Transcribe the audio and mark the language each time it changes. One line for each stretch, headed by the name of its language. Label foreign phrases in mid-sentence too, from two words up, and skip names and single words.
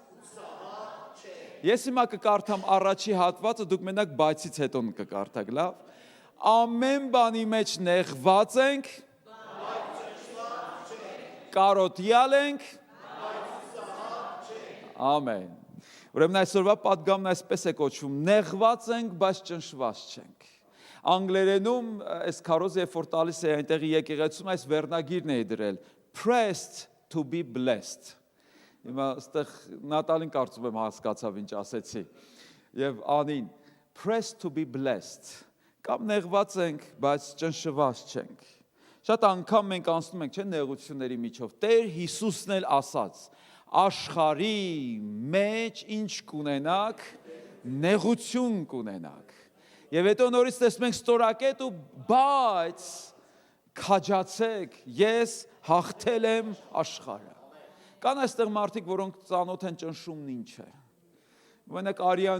Armenian: ես հիմա կկարդամ առաջի հատվածը, դուք մենակ բայցից հետո կկարդաք, լավ։ Ամեն բանի մեջ նեղված ենք, կարոտյալ ենք, ամեն։ Ուրեմն այսօրվա պատգամն այսպես է կոչվում, նեղված ենք, բայց ճնշված չենք։ Անգլերենում այս քարոզը երբ որ տալիս է այնտեղի եկեղեցում այս վերնագիրն է դրել
English: pressed to be blessed։
Armenian: Հիմա այստեղ Նատալին կարծում եմ հասկացավ ինչ ասեցի։ Եվ Անին
English: pressed to be blessed։
Armenian: Կամ նեղված ենք, բայց ճնշված չենք։ Շատ անգամ մենք անցնում ենք, չէ՞, նեղությունների միջով։ Տեր Հիսուսն էլ ասաց. աշխարհի մեջ ինչ կունենաք, նեղություն կունենաք։ Եվ հետո նորից տեսնում ենք ստորակետ ու բայց քաջացեք, ես հաղթել եմ աշխարհը։ Կան այստեղ մարդիկ, որոնք ծանոթ են ճնշումն ինչ է։ Մենակ արյան